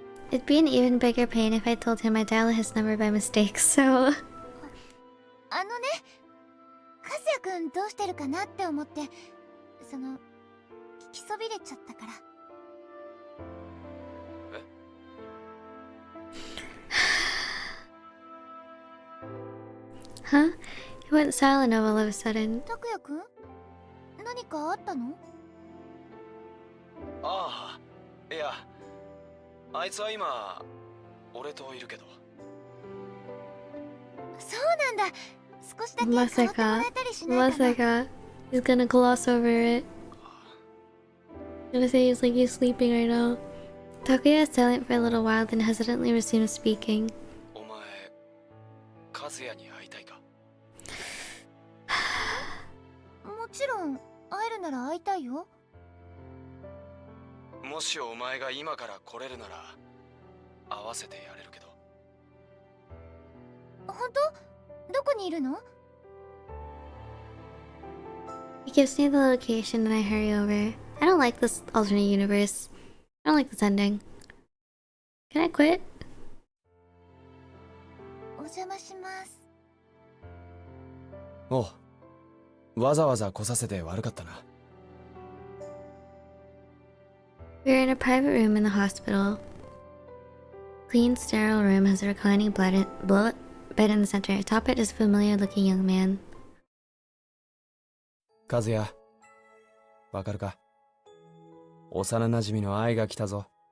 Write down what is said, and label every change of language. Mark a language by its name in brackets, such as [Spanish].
[English] It'd be an even bigger pain if I told him I dialed his number by mistake, so... [Japanese] ね、和也くんどうしてるかなって思って、聞きそびれちゃったから。え？ [English] Huh? He went silent all of a sudden. [Japanese] 拓也くん？何かあったの？ああ、いや、あいつは今、俺といるけど。そうなんだ。少しだけ代わってもらえたりしないかな。まさか [English] he's gonna gloss over it. I'm gonna say he's like he's sleeping right now. Takuya is silent for a little while, then hesitantly resumes speaking. [Japanese] お前、和也に会いたいか？もちろん、会えるなら会いたいよ。もしお前が今から来れるなら会わせてやれるけど。本当？どこにいるの？ [English] He gives me the location and I hurry over. I don't like this alternate universe. I don't like this ending. Can I quit? [Japanese] お邪魔します。おう、わざわざ来させて悪かったな。 [English] We're in a private room in the hospital. Clean, sterile room has a reclining bed in the center. Atop it is a familiar-looking young man. [Japanese] 和也、わかるか？幼馴染の愛が来たぞ。